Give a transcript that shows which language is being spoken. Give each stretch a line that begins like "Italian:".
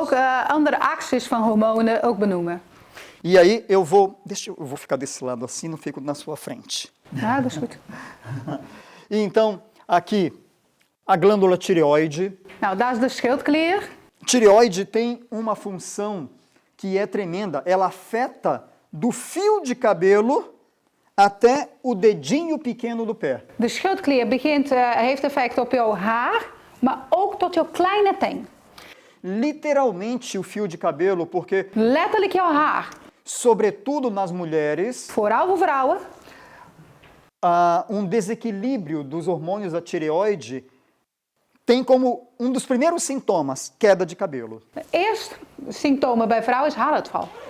Dutch: ook andere axes van hormonen ook benoemen.
Portuguese: E aí eu vou ficar desse lado assim, não fico na sua frente.
Dutch: Ja, dat is goed.
Portuguese: E então, aqui, a glândula tireoide.
Dutch: Nou, dat is de schildklier.
Portuguese: Tireoide tem uma função que é tremenda. Ela afeta do fio de cabelo até o dedinho pequeno do pé.
Dutch: De schildklier heeft effect op jouw haar, maar ook tot jouw kleine teen.
Portuguese: Literalmente o fio de cabelo, porque,
Dutch: Letterlijk jouw haar.
Portuguese: sobretudo nas mulheres,
Dutch: Vooral voor vrouwen
Portuguese: há desequilíbrio dos hormônios da tireoide tem como um dos primeiros sintomas queda de cabelo.
Dutch: Het eerste symptoom bij vrouwen is haaruitval.